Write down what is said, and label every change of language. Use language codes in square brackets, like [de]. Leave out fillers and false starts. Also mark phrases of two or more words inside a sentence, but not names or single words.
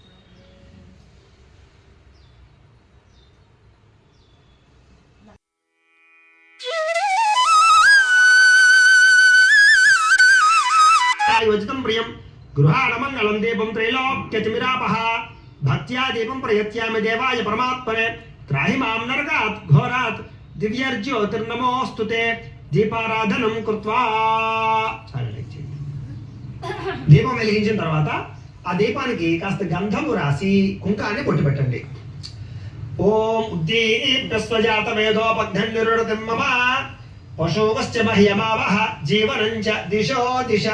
[sa] योजितं प्रियं गृहाणमङ्गलं दीपं त्रैलोक्यतिमिरापः भक्त्या दीपं प्रयत्यामि देवाय परमात्मने त्राहि मां नरकात् घोरात् दिव्यर्ज्योतिर्नमोऽस्तु ते దీపారాధనం కృత్వా. [te] దీపం వెలిగించిన తర్వాత ఆ దీపానికి కాస్త గంధము రాసి కుంకాన్ని పొట్టు పెట్టండి. [sa] ఓం ఉద్దీప్యస్వజాత వేదోపఘ్ననిరుడతిం మమ పశోవశ్చ మహ్యమావహ జీవనంచ దిశో దిశా.